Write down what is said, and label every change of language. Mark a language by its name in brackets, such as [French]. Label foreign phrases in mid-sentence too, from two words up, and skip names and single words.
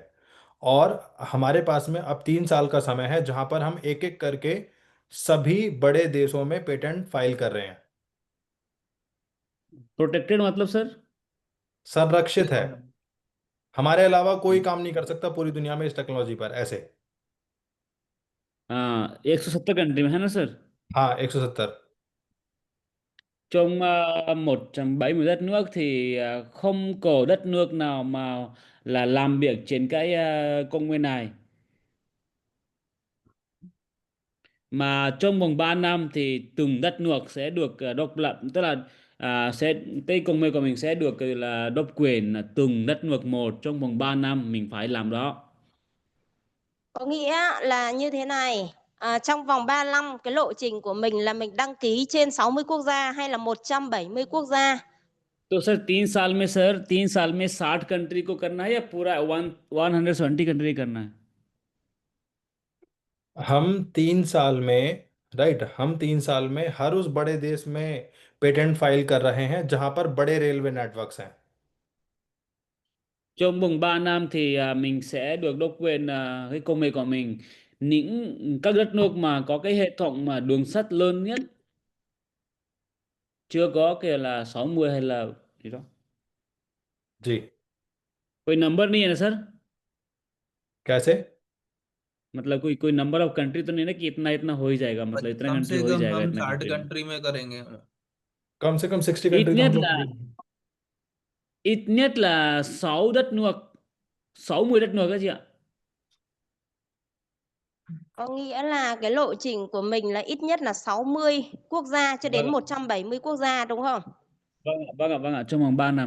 [Hindi] और हमारे पास में अब 3 साल का समय है जहां पर हम एक एक करके सभी बड़े देशों में पेटेंट फाइल कर रहे हैं। प्रोटेक्टेड मतलब सर? संरक्षित है, हमारे अलावा कोई काम नहीं कर सकता पूरी दुनिया में इस टेक्नोलॉजी पर ऐसे। हाँ, 170 कंट्री में है ना सर? हाँ 170। [Vietnamese] Trong 170 đất nước thì không có đất nước nào mà là làm việc trên cái công nghệ này. Mà trong vòng 3 năm thì từng đất nước sẽ được độc lập, tức là sẽ cái công nghệ của mình sẽ được là độc quyền là từng đất nước một, trong vòng 3 năm mình phải làm đó. Có nghĩa là như thế này, trong vòng 3 năm cái lộ trình của mình là mình đăng ký trên 60 quốc gia hay là 170 quốc gia? [Hindi] तो सर 3 साल में, सर 3 साल में 60 कंट्री को करना है या पूरा 170 कंट्री करना है? हम 3 साल में राइट, हम 3 साल में हर उस बड़े देश में पेटेंट फाइल कर रहे हैं जहां पर बड़े रेलवे नेटवर्क्स हैं। [Vietnamese] Trong vòng 3 năm thì mình sẽ được độc quyền cái công nghệ của mình. Những các đất nước mà có cái hệ thống mà đường sắt lớn nhất chưa có kia là 60 hay là gì đó. [Hindi] जी। कोई नंबर नहीं है ना सर? कैसे? मतलब कोई [English] number of country [Hindi] तो नहीं ना कि इतना इतना हो ही जाएगा, मतलब इतना कम कंट्री से हो ही कम जाएगा हम इतना 60 कंट्री में। कंट्री में करेंगे। कम से कम 60 कंट्री [Vietnamese] ít [Hindi] तो [Vietnamese] nhất [Hindi] हम लोग [Vietnamese] là [Hindi] करेंगे। [Vietnamese] ít nhất là 6 đất nước, 60 đất nước đó chị ạ. Có nghĩa là cái lộ trình của mình là ít nhất là 60 quốc gia cho đến Vâng ạ, 170 quốc gia đúng không? vâng ạ, trong vòng 3 năm.